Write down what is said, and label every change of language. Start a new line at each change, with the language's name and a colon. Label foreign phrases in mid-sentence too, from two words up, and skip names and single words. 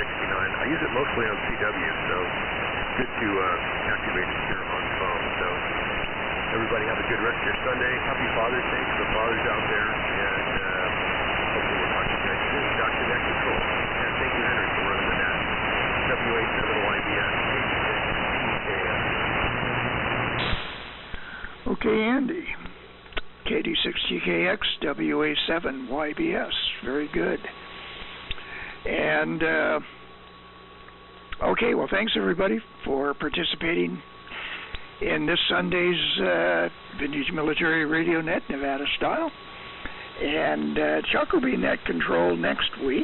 English: I use it mostly on CW, so good to activate it here on phone. So everybody have a good rest of your Sunday. Happy Father's Day to the fathers out there, and hopefully we'll talk to you guys soon. Dr. Net Control. And thank you, Henry, for running the net. WA7YBS. Okay, Andy. KD6TKX, WA7YBS. Very good. And, okay, well, thanks, everybody, for participating in this Sunday's Vintage Military Radio Net, Nevada style. And Chuck will be net control next week.